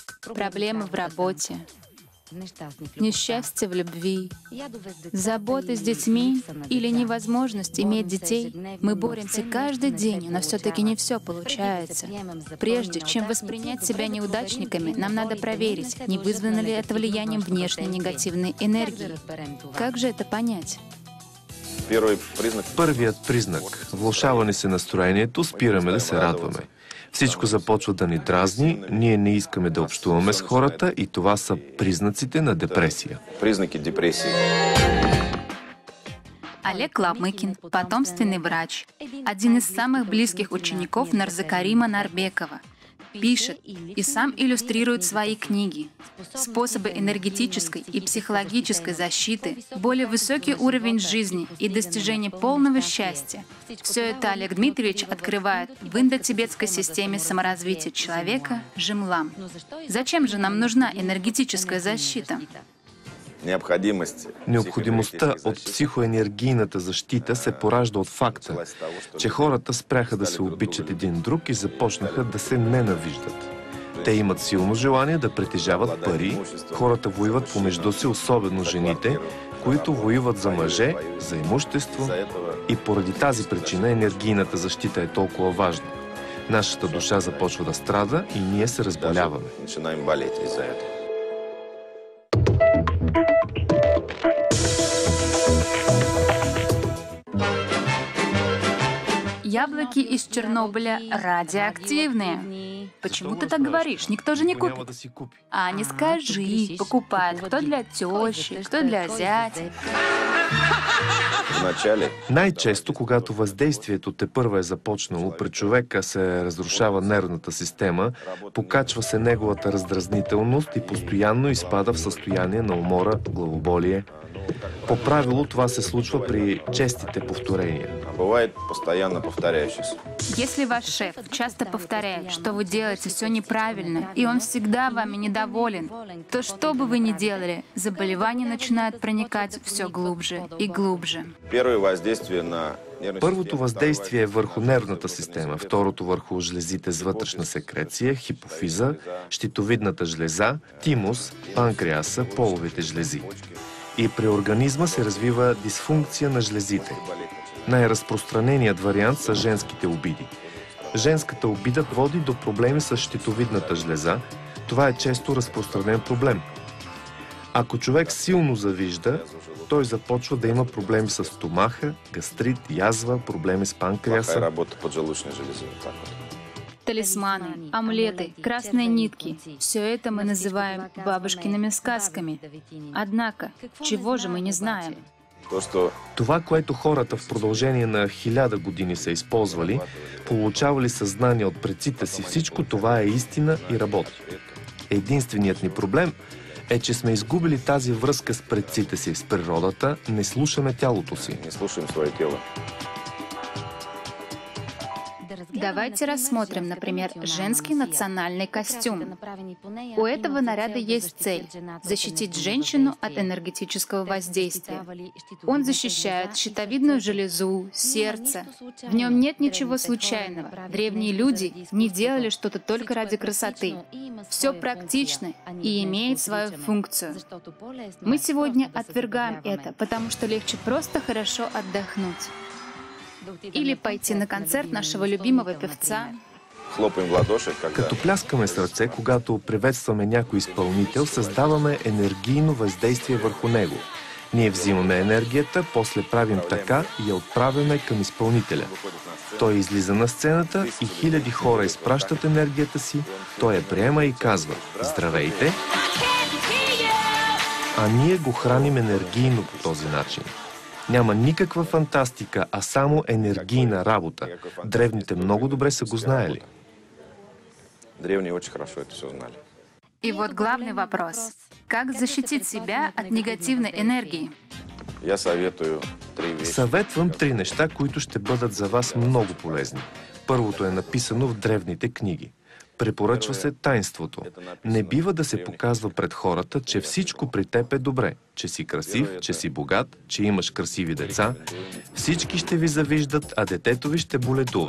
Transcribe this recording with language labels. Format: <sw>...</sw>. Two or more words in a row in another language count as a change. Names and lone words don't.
<ru>проблемы в работе, несчастье в любви, заботы с детьми или невозможность иметь детей. Мы боремся каждый день, но все-таки не все получается. Прежде чем воспринять себя неудачниками, нам надо проверить, не вызвано ли это влиянием внешней негативной энергии. Как же это понять?</ru> <bg>Първият признак. Влошаване се настроението, спираме да се радваме. Всичко започва да ни дразни, ние не искаме да общуваме с хората и това са признаците на депресия.</bg> <ru>Признаки депрессии. Олег Лавмыкин, потомственный врач, один из самых близких учеников Нарзакарима Нарбекова, пишет и сам иллюстрирует свои книги. Способы энергетической и психологической защиты, более высокий уровень жизни и достижение полного счастья. Все это Олег Дмитриевич открывает в индотибетской системе саморазвития человека Жимлам. Зачем же нам нужна энергетическая защита?</ru> <bg>Необходимостта от психоенергийната защита се поражда от факта, че хората спряха да се обичат един друг и започнаха да се ненавиждат. Те имат силно желание да притежават пари, хората воюват помежду си, особено жените, които воюват за мъже, за имущество, и поради тази причина енергийната защита е толкова важна. Нашата душа започва да страда и ние се разболяваме.</bg> <ru>Яблоки из Чернобыля радиоактивные. Почему ты так говоришь? Никто же не купит. А не скажи, покупают. Кто для тещи, кто для зятя.</ru> <bg>Най-често, когато въздействието тепърва е започнало, при човека се разрушава нервната система, покачва се неговата раздразнителност и постоянно изпада в състояние на умора, главоболие. По правило това се случва при честите повторения.</bg> <ru>Бывает постоянно повторяющийся. Если ваш шеф часто повторяет, что вы делаете все неправильно, и он всегда вами недоволен, то что бы вы ни делали, заболевания начинают проникать все глубже и глубже.</ru> <bg>Първото въздействие е върху нервната система, второто върху жлезите с вътрешна секреция, хипофиза, щитовидната жлеза, тимус, панкреаса, половите жлези. И при организма се развива дисфункция на жлезите. Най-разпространеният вариант са женските обиди. Женската обида води до проблеми с щитовидната жлеза. Това е често разпространен проблем. Ако човек силно завижда, той започва да има проблеми с стомаха, гастрит, язва, проблеми с панкреаса.</bg> <ru>Талисманы, амулеты, красные нитки — все это мы называем бабушкиными сказками. Однако, чего же мы не знаем?</ru> <bg>Това, което хората в продължение на 1000 години са използвали, получавали съзнание от предците си, всичко това е истина и работи. Единственият ни проблем е, че сме изгубили тази връзка с предците си, с природата, не слушаме тялото си.</bg> <ru>Не слушаем свое тело. Давайте рассмотрим, например, женский национальный костюм. У этого наряда есть цель — защитить женщину от энергетического воздействия. Он защищает щитовидную железу, сердце. В нем нет ничего случайного. Древние люди не делали что-то только ради красоты. Все практично и имеет свою функцию. Мы сегодня отвергаем это, потому что легче просто хорошо отдохнуть. Или пойти на концерт нашего любимого певца.</ru> <bg>Като пляскаме с ръце, когато приветстваме някой изпълнител, създаваме енергийно въздействие върху него. Ние взимаме енергията, после правим така и я отправяме към изпълнителя. Той излиза на сцената и хиляди хора изпращат енергията си, той я приема и казва: „Здравейте!“ А ние го храним енергийно по този начин. Няма никаква фантастика, а само енергийна работа. Древните много добре са го знаели.</bg> <ru>Древние очень хорошо это все знали. И вот главный вопрос. Как защитить себя от негативной энергии? Я советую 3 вещи.</ru> <bg>Съветвам 3 неща, които ще бъдат за вас много полезни. Първото е написано в древните книги. Препоръчва се таинството. Не бива да се показва пред хората, че всичко при теб е добре, че си красив, че си богат, че имаш красиви деца. Всички ще ви завиждат, а детето ви ще боледува.</bg>